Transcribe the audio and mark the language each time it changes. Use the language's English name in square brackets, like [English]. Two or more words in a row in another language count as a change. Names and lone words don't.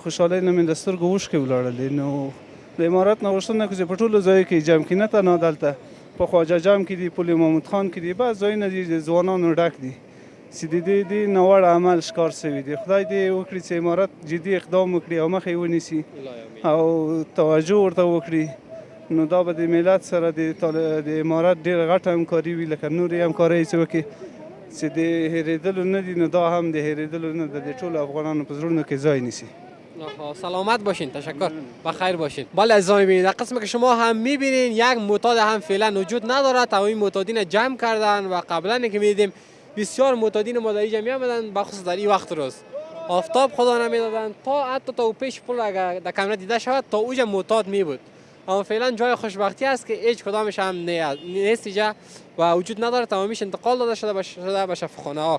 [Pashto] خوشحالۍ نه مې له سترګو اوښکې ولاړلې نو د امارات نه غوښتنه کوي چې په ټولو ځایو کې جمع کړي نه تنها دلته په خواجه جام کې دي پل محمود خان کې دي بعض ځایونه دي د ځوانانو ډک دي چې د دې ناوړه عمل ښکار شوي دي خدای دې وکړي چې امارات جدي اقدام وکړي او مخه یې ونیسي او توجه ورته وکړي نو دا به د ملت سره د امارات ډېره غټه همکاري وي لکه نورې همکارۍ چې وکړي چې د هېرېدلو نه دي نو دا هم د هېرېدلو نه ده د ټولو افغانانو په زړونو کې ځای نیسي [Persian] سلامت باشین تشکر و خیر باشین. بله عزیزان میبینید در قسمی که شما هم میبینید یک معتاد هم فعلا وجود ندارد تمامی معتادین جمع کردن و قبلا که میدیدیم بسیار معتادین ما در اینجا میآمدند بخصوص در این وقت روز آفتاب خدا نمیدادند تا حتی تا پیش پل اگر در کامره دیده شود تا اوج معتاد می بود اما فعلا جای خوشبختی است که هیچ کدامش هم نیست اینجا و وجود نداره تمامیش انتقال داده شده به شفاخانه ها.